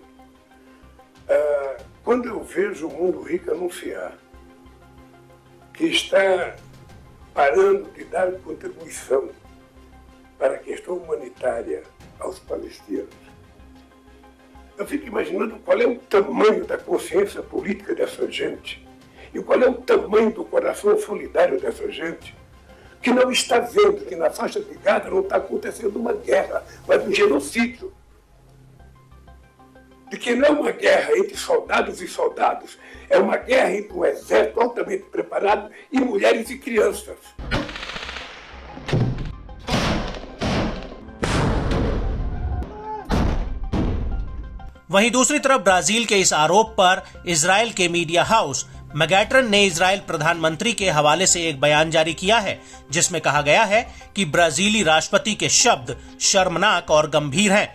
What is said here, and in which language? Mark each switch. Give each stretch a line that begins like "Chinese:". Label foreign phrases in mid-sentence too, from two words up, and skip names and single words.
Portuguese: Quando eu vejo o Mundo Rico anunciar que está parando de dar contribuição para a questão humanitária aos palestinos, eu fico imaginando qual é o tamanho da consciência política dessa gente e qual é o tamanho do coração solidário dessa gente, que não está vendo que na faixa de Gaza não está acontecendo uma guerra, mas um genocídio. De que não é uma guerra entre soldados e soldados, é uma guerra entre um exército altamente preparado e mulheres e crianças.
Hindi: वहीं दूसरी तरफ ब्राजील के इस आरोप पर इजराइल के मीडिया हाउस मैगैट्रन ने इजराइल प्रधानमंत्री के हवाले से एक बयान जारी किया है, जिसमें कहा गया है कि ब्राजीली राष्ट्रपति के शब्द शर्मनाक और गंभीर हैं।